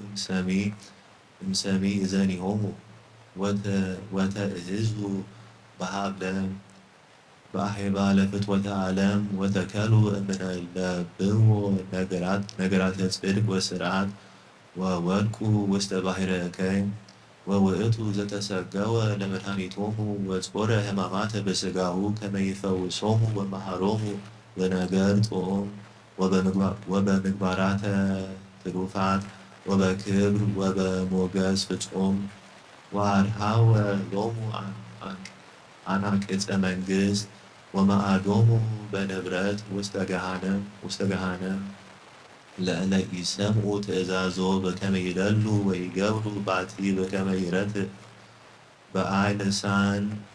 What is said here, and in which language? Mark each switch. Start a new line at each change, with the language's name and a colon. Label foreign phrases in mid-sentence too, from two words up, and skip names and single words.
Geez: እምሰሚ እዘኒሆሙ ወተእህዙ በሀብለ በአሄባ ለፍትወተ ዓለም ወተከሉ እምነ ለብዎ ነገራተ ጽድቅ ወስርዓት ወወድቁ ውስተ ባሕረ እከይ ወውእቱ ዘተሰገወ ለመድኃኒቶሙ ወጾረ ሕማማተ በሥጋሁ ከመ ይፈውሶሙ ወመሃሮሙ በነገር ጦም ወበምግባራተ ትሩፋት ወበክብር ወበሞገስ ፍጹም ወአድኃወ ሎሙ አናቅጸ መንግሥት ወመአዶሙ በንብረት ውስተ ገሃነም ለእለ ኢሰምዑ ትእዛዞ በከመ ይደሉ ወይገብሩ ባቲ በከመ ይረትዕ በአይ ልሳን